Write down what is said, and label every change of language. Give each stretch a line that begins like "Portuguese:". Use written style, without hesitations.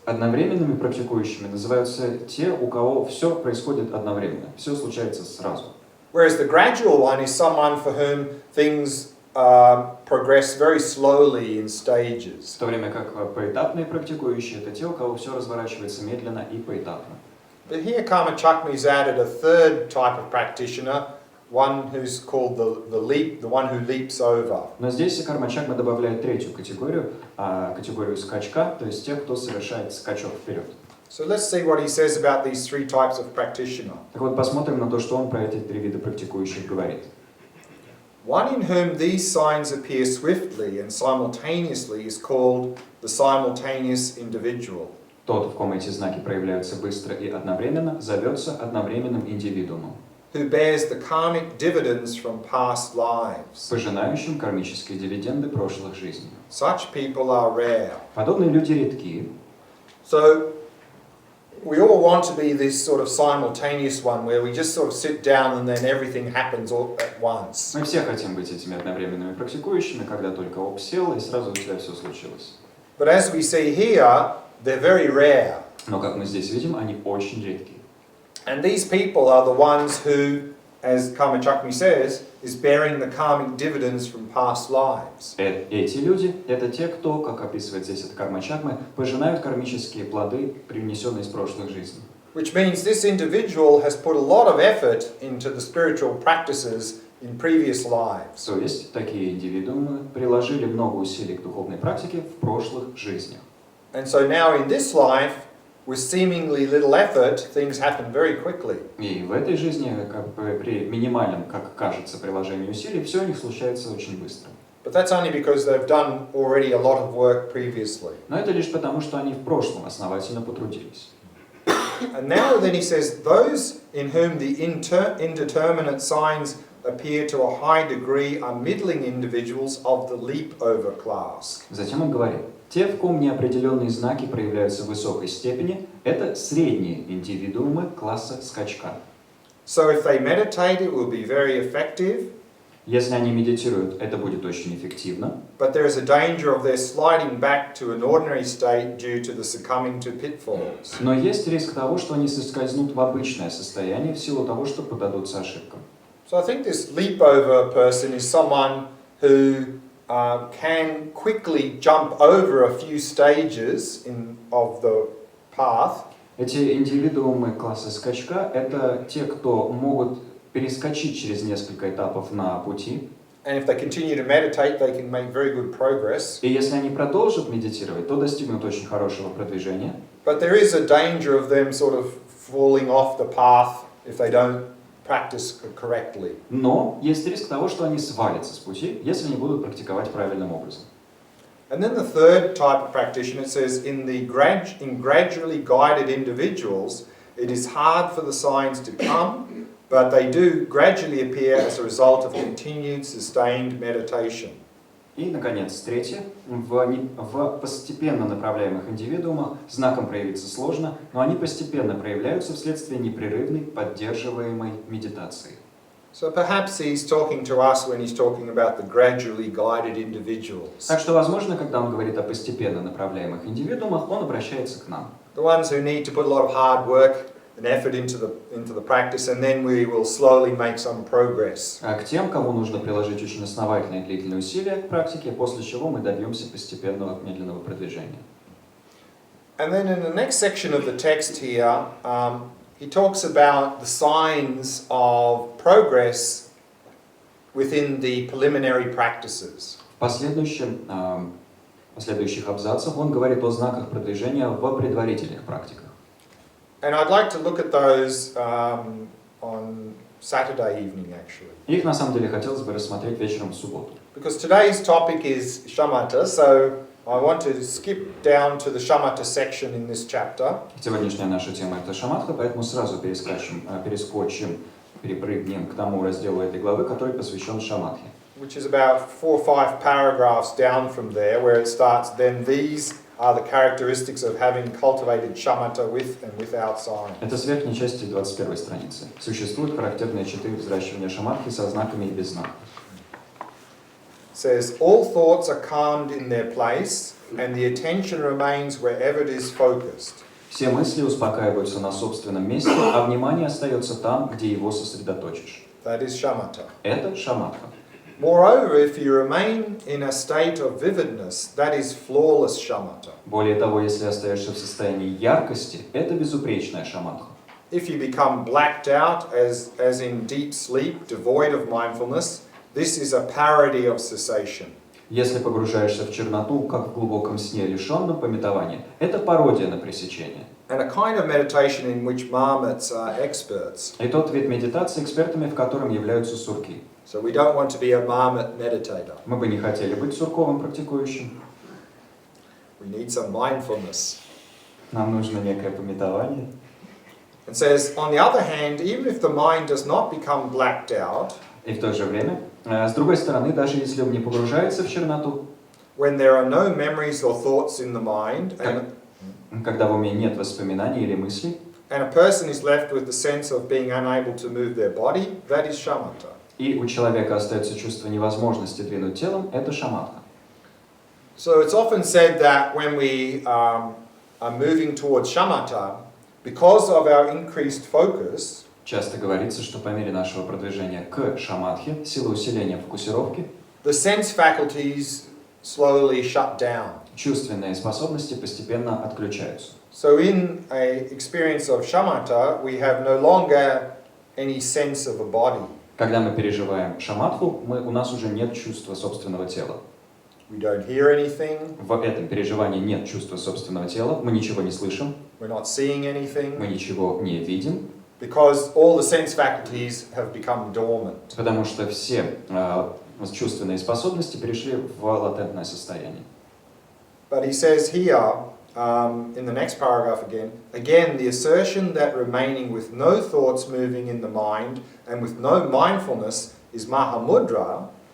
Russian: Одновременными практикующими называются те, у кого все происходит одновременно, все случается сразу.
English: Whereas the gradual one is someone for whom things progress very slowly in stages.
Russian: В то время как поэтапные практикующие — это те, у кого все разворачивается медленно и поэтапно.
English: But here Karma Chagme has added a third type of practitioner, one who's called the one who leaps over.
Russian: Но здесь Карма Чагме добавляет третью категорию, категорию скачка, то есть тех, кто совершает скачок вперед.
English: So let's see what he says about these three types of practitioner.
Russian: Так вот, посмотрим на то, что он про эти три вида практикующих говорит.
English: One in whom these signs appear swiftly and simultaneously is called the simultaneous individual.
Russian: Тот, в ком эти знаки проявляются быстро и одновременно, зовется одновременным индивидуумом,
English: Who bears the karmic dividends from past lives.
Russian: пожинающим кармические дивиденды прошлых жизней.
English: Such people are rare.
Russian: Подобные люди редки.
English: So we all want to be this sort of simultaneous one where we just sort of sit down and then everything happens all at once.
Russian: Мы все хотим быть этими одновременными практикующими, когда только оп сел, и сразу у тебя все случилось.
English: But as we see here, they're very rare.
Russian: Но, как мы здесь видим, они очень редки.
English: And these people are the ones who, as Karma Chagme says, is bearing the karmic dividends from past lives.
Russian: Эти люди — это те, кто, как описывает здесь это Карма Чагме, пожинают кармические плоды, привнесенные из прошлых жизней.
English: Which means this individual has put a lot of effort into the spiritual practices in previous lives.
Russian: То есть такие индивидуумы приложили много усилий к духовной практике в прошлых жизнях.
English: And so now in this life, with seemingly little effort, things happen very quickly.
Russian: И в этой жизни, как бы при минимальном, как кажется, приложении усилий, все у них случается очень быстро.
English: But that's only because they've done already a lot of work previously.
Russian: Но это лишь потому, что они в прошлом основательно потрудились.
English: And now then he says, those in whom the indeterminate signs appear to a high degree are middling individuals of the leap-over class.
Russian: Затем он говорит: те, в ком неопределенные знаки проявляются в высокой степени, это средние индивидуумы класса скачка.
English: So if they meditate, it will be very effective.
Russian: Если они медитируют, это будет очень эффективно.
English: But there is a danger of their sliding back to an ordinary state due to the succumbing to pitfalls.
Russian: Но есть риск того, что они соскользнут в обычное состояние в силу того, что поддадутся ошибкам.
English: So I think this leap-over person is someone who can quickly jump over a few stages of the path.
Russian: Эти индивидуумы класса скачка — это те, кто могут перескочить через несколько этапов на пути.
English: And if they continue to meditate, they can make very good progress.
Russian: И если они продолжат медитировать, то достигнут очень хорошего продвижения.
English: But there is a danger of them sort of falling off the path if they don't practice correctly.
Russian: Но есть риск того, что они свалятся с пути, если не будут практиковать правильным образом.
English: And then the third type of practitioner, it says, in gradually guided individuals, it is hard for the signs to come but they do gradually appear as a result of continued sustained meditation.
Russian: И, наконец, третье. В постепенно направляемых индивидуумах знаком проявиться сложно, но они постепенно проявляются вследствие непрерывной поддерживаемой медитации.
English: So perhaps he's talking to us when he's talking about the gradually guided individuals.
Russian: Так что, возможно, когда он говорит о постепенно направляемых индивидуумах, он обращается к нам.
English: The ones who need to put a lot of hard work and effort into the practice, and then we will slowly make some progress.
Russian: А к тем, кому нужно приложить очень основательные и длительные усилия к практике, после чего мы добьемся постепенного медленного продвижения.
English: And then in the next section of the text here, he talks about the signs of progress within the preliminary practices.
Russian: В последующих абзацах он говорит о знаках продвижения в предварительных практиках.
English: And I'd like to look at those on Saturday evening, actually.
Russian: Их на самом деле хотелось бы рассмотреть вечером в субботу.
English: Because today's topic is shamatha, so I want to skip down to the shamatha section in this chapter.
Russian: Сегодняшняя наша тема это шаматха, поэтому сразу перепрыгнем к тому разделу этой главы, который посвящен шаматхе.
English: Which is about 4 or 5 paragraphs down from there, where it starts, then these are the characteristics of having cultivated shamatha with and without signs.
Russian: Это с верхней части 21 страницы. Существуют характерные черты взращивания шаматхи со знаками и без знаков.
English: Says, all thoughts are calmed in their place, and the attention remains wherever it is focused.
Russian: Все мысли успокаиваются на собственном месте, а внимание остается там, где его сосредоточишь.
English: That is shamatha.
Russian: Это шаматха.
English: Moreover, if you remain in a state of vividness, that is flawless shamatha.
Russian: Более того, если остаешься в состоянии яркости, это безупречная шаматха.
English: If you become blacked out, as in deep sleep, devoid of mindfulness, this is a parody of cessation.
Russian: Если погружаешься в черноту, как в глубоком сне, лишенном памятования, это пародия на пресечение.
English: And a kind of meditation in which marmots are experts.
Russian: И тот вид медитации, экспертами в котором являются сурки.
English: So we don't want to be a marmot meditator.
Russian: Мы бы не хотели быть сурковым практикующим.
English: We need some mindfulness.
Russian: Нам нужно некое памятование.
English: It says, on the other hand, even if the mind does not become blacked out,
Russian: И в то же время, с другой стороны, даже если ум не погружается в черноту,
English: when there are no memories or thoughts in the mind,
Russian: когда в уме нет воспоминаний или мыслей,
English: and a person is left with the sense of being unable to move their body, that is shamatha.
Russian: и у человека остается чувство невозможности двинуть телом, это шаматха.
English: So it's often said that when we are moving towards shamatha, because of our increased focus,
Russian: Часто говорится, что по мере нашего продвижения к шаматхе, сила усиления фокусировки,
English: the sense faculties slowly shut down.
Russian: чувственные способности постепенно отключаются.
English: So in an experience of shamatha, we have no longer any sense of a body.
Russian: Когда мы переживаем шаматху, у нас уже нет чувства собственного тела.
English: We don't hear anything.
Russian: В этом переживании нет чувства собственного тела, мы ничего не слышим,
English: We're not seeing
Russian: мы
English: anything.
Russian: ничего не видим,
English: Because all the sense faculties have become dormant.
Russian: потому что все чувственные способности перешли в латентное состояние.
English: But he says here, in the next paragraph again, the assertion that remaining with no thoughts moving in the mind and with no mindfulness is mahamudra.